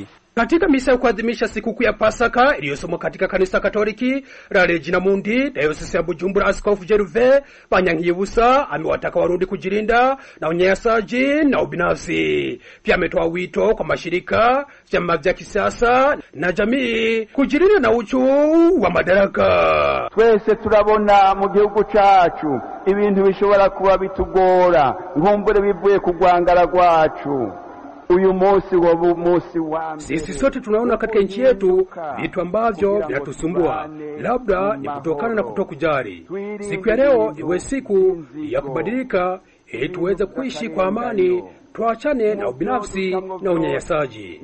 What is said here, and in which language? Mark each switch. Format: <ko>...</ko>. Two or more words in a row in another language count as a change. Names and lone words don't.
<sw>Katika misa ya kuadhimisha sikukuu ya Pasaka iliyosomwa katika kanisa Katoliki la Regina Mundi, Dayosisi ya Bujumbura, Askofu Gervais Bayankirimbusa amewataka Warundi kujilinda na unyanyasaji na ubinafsi. Pia ametoa wito kwa mashirika, vyama vya kisiasa na jamii kujilinda na uchu wa madaraka.</sw> <rn>Twese turabona mu gihugu cyacu ibintu bishobora kuba bitugora, nkumbure bivuye kugwangara gwacu.</rn> <sw>Sisi sote tunaona katika nchi yetu vitu ambavyo vinatusumbua, labda ni kutokana na kutokujali. Siku ya leo iwe siku ya kubadilika ili tuweze kuishi kwa amani, tuachane na ubinafsi na unyanyasaji.</sw>